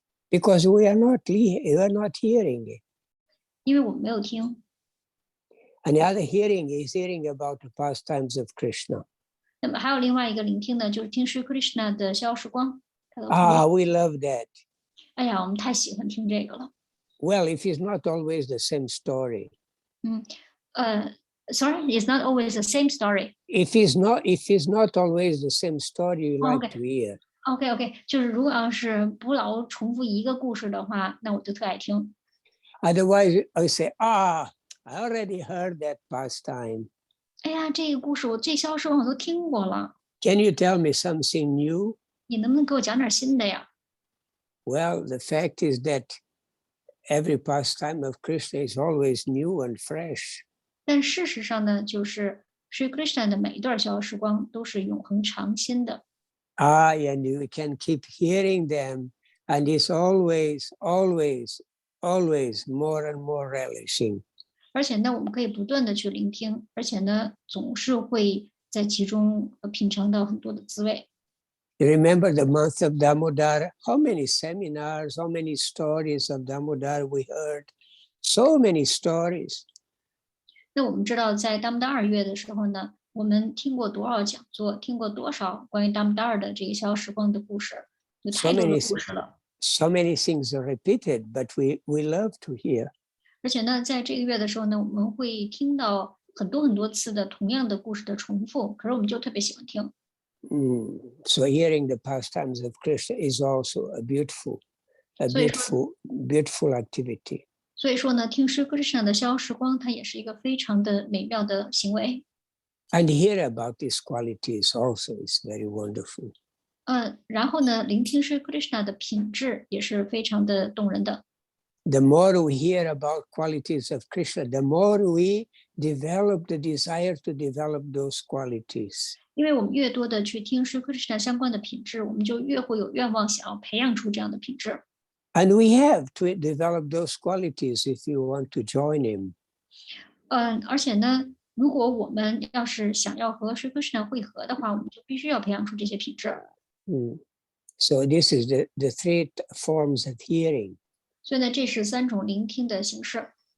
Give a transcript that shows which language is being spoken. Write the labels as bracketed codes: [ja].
[en] Because we are not hearing it. [zh] 因为我们没有听。 [en] And the other hearing is hearing about the pastimes of Krishna. [zh] 那么还有另外一个聆听呢，就是听Sri Krishna 的逍遥时光。 [en] We love that. [zh] 哎呀，我们太喜欢听这个了。 [en] Well, if it's not always the same story. Sorry, it's not always the same story. If it's not always the same story you like to hear. [zh] OK， 就是如果要是不老重复一个故事的话，那我就特爱听。 [en] Otherwise, I say, I already heard that pastime. [zh] 哎呀，这个故事我这消失我都听过了。 [en] Can you tell me something new? [zh] 你能不能给我讲点新的呀？ [en] Well, the fact is that every pastime of Krishna is always new and fresh. [zh] 但事实上呢，就是Sri Krishna 的每一段逍遥时光都是永恒常新的。 [en] And you can keep hearing them, and it's always, always, always more and more relishing. [zh] 而且呢，我们可以不断的去聆听，而且呢，总是会在其中品尝到很多的滋味。 [en] You remember the month of Damodar? How many seminars, how many stories of Damodar we heard? So many stories. [zh] 那我们知道，在达摩达2月的时候呢，我们听过多少讲座，听过多少关于达摩达尔的这个逍遥时光的故事，有 [en] So [zh] 太多的 [en] many, [zh] 故事了。 [en] so many things are repeated, but we love to hear. [zh] 而且呢，在这个月的时候呢，我们会听到很多很多次的同样的故事的重复，可是我们就特别喜欢听。 [en] So hearing the pastimes of Krishna is also a beautiful activity. [zh] 所以说呢，听Sri Krishna 的逍遥时光，它也是一个非常的美妙的行为。 [en] And hear about these qualities also is very wonderful. [zh] 然后呢，聆听Sri Krishna 的品质也是非常的动人的。 [en] The more we hear about qualities of Krishna, the more we develop the desire to develop those qualities. [zh] 因为我们越多的去听Sri Krishna 相关的品质，我们就越会有愿望想要培养出这样的品质。 [en] And we have to develop those qualities if you want to join him. [zh] 而且呢，如果我们要是想要和Sri Krishna 会合的话，我们就必须要培养出这些品质。 [en] So this is the three forms of hearing. [zh] 所以呢，这是3种聆听的形式。